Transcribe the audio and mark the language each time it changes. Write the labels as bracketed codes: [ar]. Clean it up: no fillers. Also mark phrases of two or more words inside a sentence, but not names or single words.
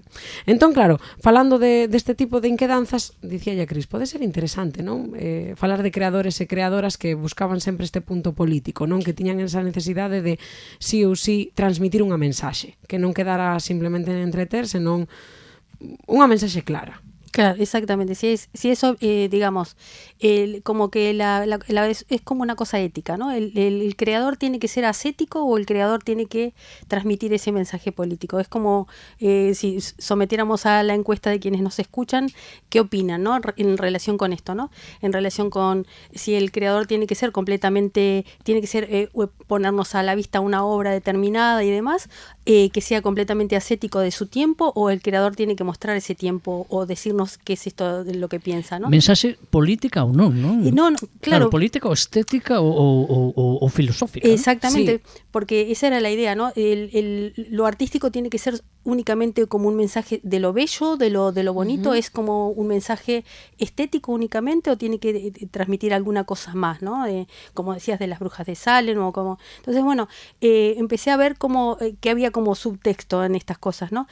[gl] Entón, claro, falando deste tipo de inquedanzas, dicíalle a Cris, pode ser interesante, non? Falar de creadores e creadoras que buscaban sempre este punto político, non? Que tiñan esa necesidade de sí ou sí transmitir unha mensaxe, que non quedara simplemente en entreter, senón unha mensaxe clara. Claro, exactamente. [es] Si eso, digamos, como que es como una cosa ética, ¿no? El creador tiene que ser ascético o el creador tiene que transmitir ese mensaje político. Es como si sometiéramos a la encuesta de quienes nos escuchan, ¿qué opinan, no? En relación con esto, ¿no? En relación con si el creador tiene que ser ponernos a la vista una obra determinada y demás, que sea completamente ascético de su tiempo, o el creador tiene que mostrar ese tiempo o decirnos qué es esto de lo que piensa, ¿no? [gl] Mensaxe política ou non, non? [es] No, claro. [gl] Política ou estética ou filosófica. [es] Exactamente, ¿no? Sí. porque esa era la idea, ¿no? Lo artístico tiene que ser únicamente como un mensaje de lo bello, de lo bonito, es como un mensaje estético únicamente, o tiene que transmitir alguna cosa más, ¿no? Como decías, de las brujas de Salem, o como... Entonces, bueno, empecé a ver como que había como subtexto en estas cosas, ¿no?